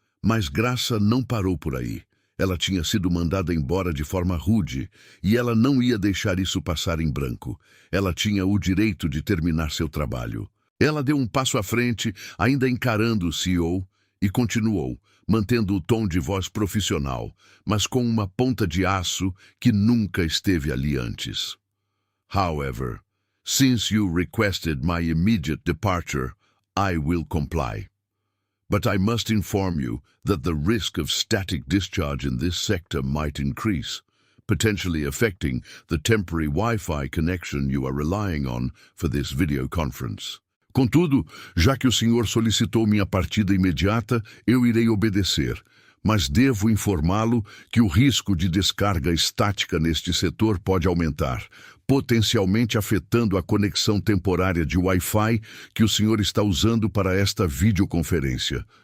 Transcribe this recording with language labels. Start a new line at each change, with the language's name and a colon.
Portuguese: Mas Graça não parou por aí. Ela tinha sido mandada embora de forma rude, e ela não ia deixar isso passar em branco. Ela tinha o direito de terminar seu trabalho. Ela deu um passo à frente, ainda encarando o CEO, e continuou, mantendo o tom de voz profissional, mas com uma ponta de aço que nunca esteve ali antes.
English: However, since you requested my immediate departure, I will comply. But I must inform you that the risk of static discharge in this sector might increase, potentially affecting the temporary Wi-Fi connection you are relying on for this video conference.
Portuguese: Contudo, já que o senhor solicitou minha partida imediata, eu irei obedecer, mas devo informá-lo que o risco de descarga estática neste setor pode aumentar, potencialmente afetando a conexão temporária de Wi-Fi que o senhor está usando para esta videoconferência.